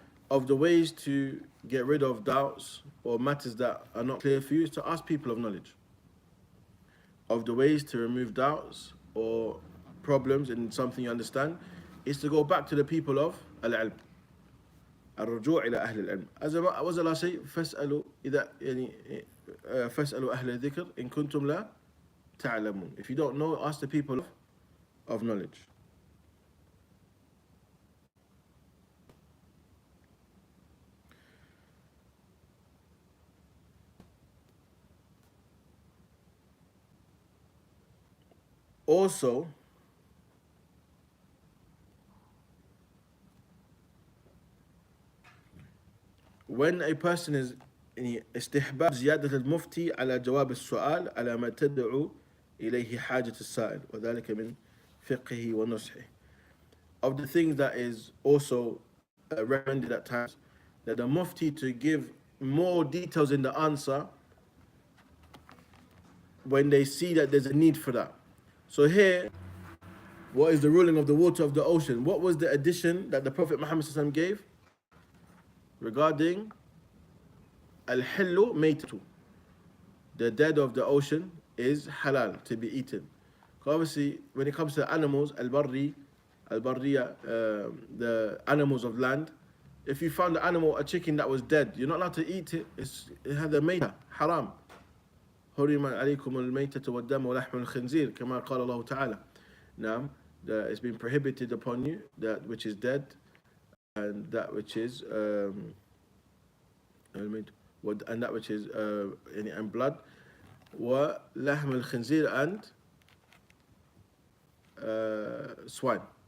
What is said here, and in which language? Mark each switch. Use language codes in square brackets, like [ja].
[en] Of the ways to get rid of doubts or matters that are not clear for you is to ask people of knowledge. Of the ways to remove doubts or problems in something you understand is to go back to the people of al-ilm. [ar] الرجوع إلى أهل العلم. [en] As Allah say, [ar] فاسألوا إذا يعني فاسألوا أهل الذكر إن كنتم لا تعلمون. [en] If you don't know, ask the people of knowledge. Also, when a person is [ar] استحباب زيادة المفتي على جواب السؤال على ما تدعو إليه حاجة السائل وذلك من فقهه ونصحه. [en] Of the things that is also recommended at times, that the mufti to give more details in the answer when they see that there's a need for that. So here, what is the ruling of the water of the ocean? What was the addition that the Prophet Muhammad ﷺ gave regarding al-hillu maytatu? The dead of the ocean is halal to be eaten. Obviously, when it comes to animals, al-barriya, the animals of land, if you found an animal, a chicken that was dead, you're not allowed to eat it. It had a mayta, haram. [ar] حرم عليكم الميتة والدم ولحم الخنزير كما قال الله تعالى. [en] Now, it's been prohibited upon you that which is dead and that which is and that which is and blood, [ar] ولحم الخنزير [en] and swine.